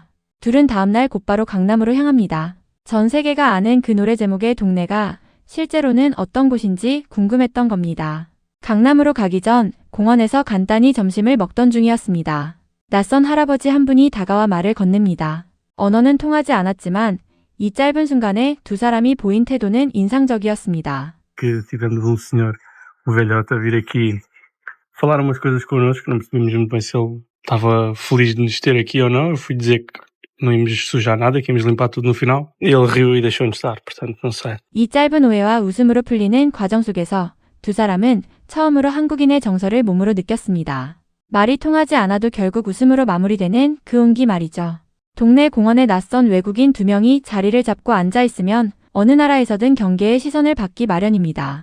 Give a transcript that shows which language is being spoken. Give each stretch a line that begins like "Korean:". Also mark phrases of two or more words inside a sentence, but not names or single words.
Korean: 둘은 다음날 곧바로 강남으로 향합니다. 전 세계가 아는 그 노래 제목의 동네가 실제로는 어떤 곳인지 궁금했던 겁니다. 강남으로 가기 전 공원에서 간단히 점심을 먹던 중이었습니다. 낯선 할아버지 한 분이 다가와 말을 건넵니다. 언어는 통하지 않았지만 이 짧은 순간에 두 사람이 보인 태도는 인상적이었습니다.
Portuguese: Que tivemos senhor, velhote, a vir aqui falar umas coisas connosco, não percebemos muito bem se ele estava feliz de nos ter aqui ou não. Eu fui dizer que não íamos sujar nada, que íamos limpar tudo no final. Ele riu e deixou-nos estar, portanto, não sei.
Korean: 이 짧은 오해와 웃음으로 풀리는 과정 속에서 두 사람은 처음으로 한국인의 정서를 몸으로 느꼈습니다. 말이 통하지 않아도 결국 웃음으로 마무리되는 그 온기 말이죠. 동네 공원에 낯선 외국인 두 명이 자리를 잡고 앉아있으면 어느 나라에서든 경계의 시선을 받기 마련입니다.